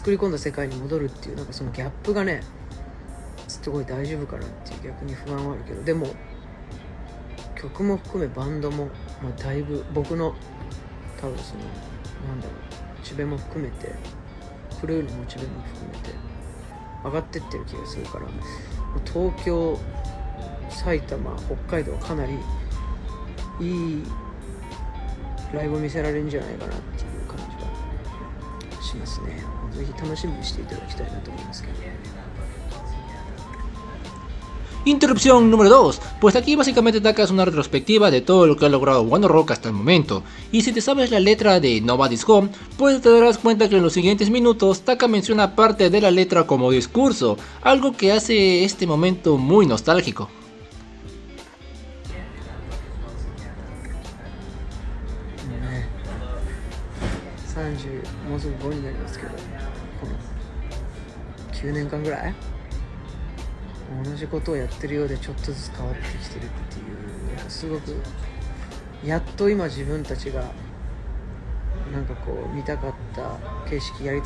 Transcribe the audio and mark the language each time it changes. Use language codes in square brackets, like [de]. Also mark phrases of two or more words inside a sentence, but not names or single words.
[ja] 作り込んだ世界に戻るっていう、なんかそのギャップがね、すごい大丈夫かなっていう逆に不安はあるけど、でも曲も含めバンドも、だいぶ僕の多分そのなんだろう、モチベも含めて、クルーのモチベも含めて上がってってる気がするから、東京、埼玉、北海道はかなりいいライブを見せられるんじゃないかなっていう感じがしますね。ぜひ楽しみにしていただきたいなと思いますけど。 [es] Interrupción número 2, pues aquí básicamente sacas una retrospectiva de todo lo que ha logrado One Rock hasta el momento, y si te sabes la letra de Nobody's Home, pues te darás cuenta que en los siguientes minutos Taka menciona parte de la letra como discurso, algo que hace este momento muy nostálgico. [ja] 30もうすぐ5になりますけど、この9年間ぐらい同じことをやってるようでちょっとずつ変わってきてるっていう、すごくやっと今自分たちがなんかこう見たかった景色、やり